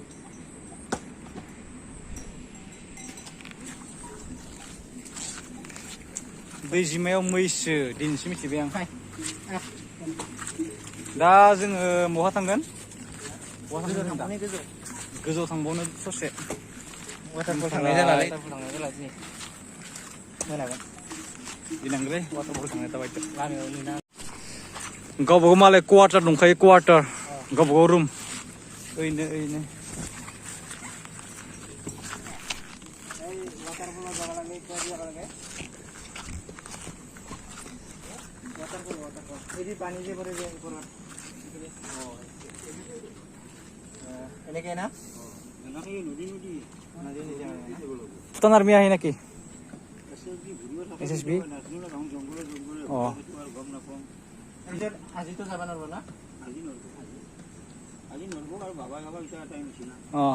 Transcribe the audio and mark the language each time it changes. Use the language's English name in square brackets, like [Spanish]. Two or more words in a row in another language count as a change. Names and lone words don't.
[Bodo] दैजिमायाव मैसो दिनैसो मिथिबाय आं दा जोङो बहा थांगोन गोजौ थांबावनो ससे वाटारफल थांनाय जालालै दिनै मोनागोन गिनांगोलै वाटारफल थांनाय जाबाय लामायाव नुना गावबागाव मालाय क्वार्टार दंखायो क्वार्टार गावबागाव रुम ओइनो ओइनो [Assamese] এনেকে না ভূটান আৰ্মি আহে নেকি SSB আজিতো যাবা নোৱাৰিব না আজি নৰব আৰু বাবা গাবা এতিয়া টাইম হৈছে না